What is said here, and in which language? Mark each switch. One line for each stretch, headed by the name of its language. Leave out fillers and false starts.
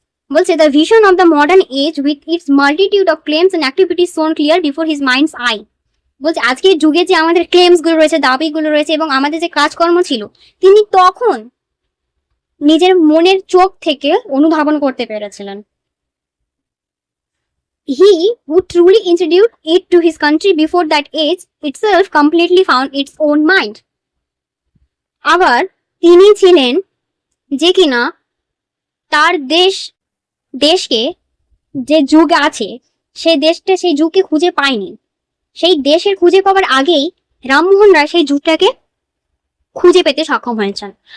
Bangla: বলছে
English: The vision of the modern age with its multitude of claims and activities shone clear before his mind's eye.
Bangla: বলছে আজকের যুগে যে আমাদের claims গুলো রয়েছে, দাবিগুলো রয়েছে এবং আমাদের যে কাজকর্ম ছিল, তিনি তখন নিজের মনের চোখ থেকে অনুধাবন করতে পেরেছিলেন।
English: He who truly introduced it to his country before that age itself completely found its own mind.
Bangla: আবার তিনি ছিলেন যে কিনা তার দেশকে যে যুগ আছে সেই দেশটা সেই যুগকে খুঁজে পায়নি, সেই দেশের খুঁজে পাওয়ার আগেই রামমোহন রায় সেই যুগটাকে খুঁজে পেতে সক্ষম হয়েছেন।